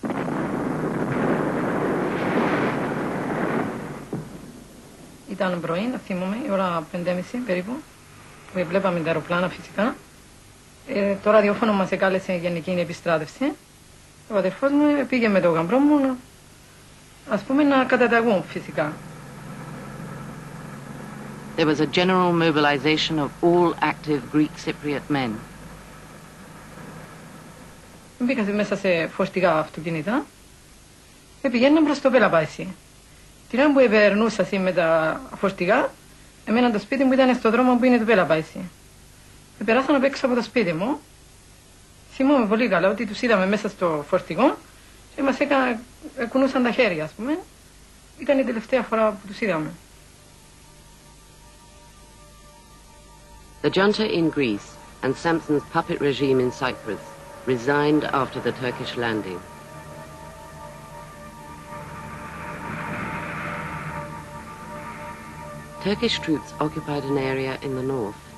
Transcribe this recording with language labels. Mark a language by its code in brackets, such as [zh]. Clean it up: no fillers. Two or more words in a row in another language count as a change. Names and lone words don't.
[el] Ήταν πρωί, να θυμούμε, η ώρα 5:30 περίπου, που βλέπαμε τα αεροπλάνα φυσικά. Το ραδιόφωνο μας εκάλεσε γενική επιστράτευση. Ο αδερφός μου πήγε με τον γαμπρό μου, ας πούμε, να καταταγούν φυσικά. [en] There was a general mobilization of all active Greek Cypriot men. [el] Μπήκα μέσα σε φορτηγά αυτοκίνητα και πηγαίναν προς το Πελαπάισι. Την ώρα που περνούσα με τα φορτηγά, εμένα το σπίτι μου ήταν στο δρόμο που είναι το Πελαπάισι. Περάσαν απ' έξω από το σπίτι μου. Θυμόμαι πολύ καλά ότι τους είδαμε μέσα στο φορτηγό και μας κουνούσαν τα χέρια, ας πούμε. Ήταν η τελευταία φορά που τους είδαμε. [en] The junta in Greece and Samson's puppet regime in Cyprus resigned after the Turkish landing. Turkish troops occupied an area in the north.